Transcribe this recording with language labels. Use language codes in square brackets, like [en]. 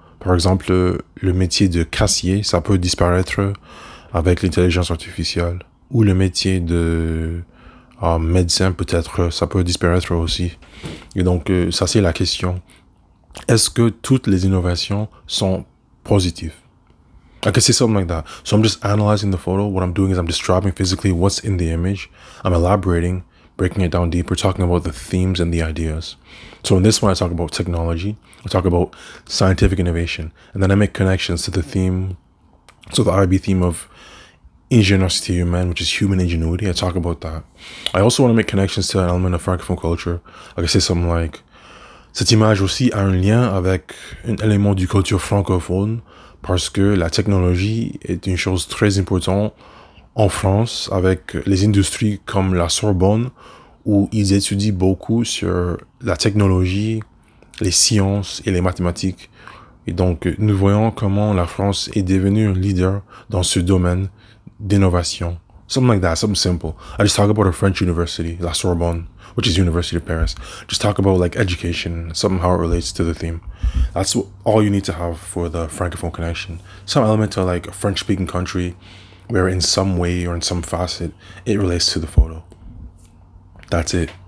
[fr] Par exemple, le métier de caissier, ça peut disparaître avec l'intelligence artificielle. Ou le métier de médecin, peut-être, ça peut disparaître aussi. Et donc, ça c'est la question. Est-ce que toutes les innovations sont positives? [en] I could say something like that. So I'm just analyzing the photo. What I'm doing is I'm describing physically what's in the image. I'm elaborating, breaking it down deeper, talking about the themes and the ideas. So in this one, I talk about technology. I talk about scientific innovation. And then I make connections to the theme, so the IB theme of ingenuity humaine, which is human ingenuity. I talk about that. I also want to make connections to an element of francophone culture. I could say something like, [fr] cette image aussi a un lien avec un élément du culture francophone parce que la technologie est une chose très importante en France avec les industries comme la Sorbonne où ils étudient beaucoup sur la technologie, les sciences et les mathématiques. Et donc, nous voyons comment la France est devenue un leader dans ce domaine d'innovation. [en] Something like that, something simple. I just talk about a French university, La Sorbonne, which is University of Paris. Just talk about like education, something how it relates to the theme. That's all you need to have for the Francophone connection. Some element to like a French-speaking country where in some way or in some facet, it relates to the photo. That's it.